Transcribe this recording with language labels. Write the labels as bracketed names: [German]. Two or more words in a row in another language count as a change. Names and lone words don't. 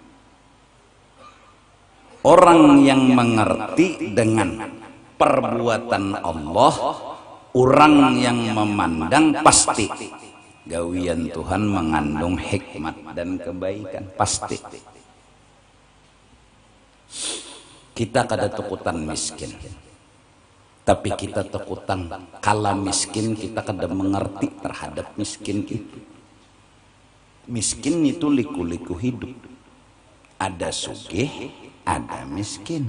[Indonesian] Orang yang mengerti dengan perbuatan Allah, orang yang memandang pasti gawian Tuhan mengandung hikmat dan kebaikan, pasti. [Banjar] Kita kada tukutan miskin, Tapi kita takutan kala miskin kita kada mengerti terhadap miskin itu. [Indonesian] Miskin itu liku-liku hidup. [Banjar] Ada sugih, ada miskin.